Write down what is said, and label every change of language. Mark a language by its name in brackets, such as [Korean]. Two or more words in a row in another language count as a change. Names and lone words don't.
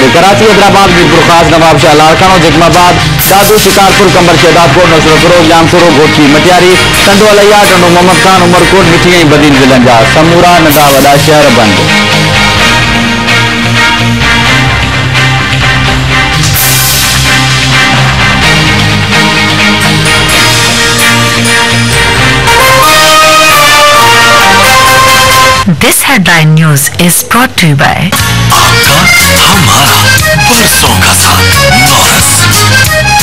[Sindhi] कराची, हैदराबाद, मीरपुर ख़ास, नवाबशाह, लाड़कानो, जगमाबाद, दादू, शिकारपुर, कंबर, शहदादपुर, नसरुपुर, जामशोरो, घोटकी, मटियारी, टंडो अलैया, टंडो मोहम्मद खान, उमरकोट, मिठी ऐं बदीन ज़िलनि जा समूरा नंढा वॾा शहर बंद। [English] This headline news is brought to you by [Hindi] आपका हमारा बरसों का साथ नौरस।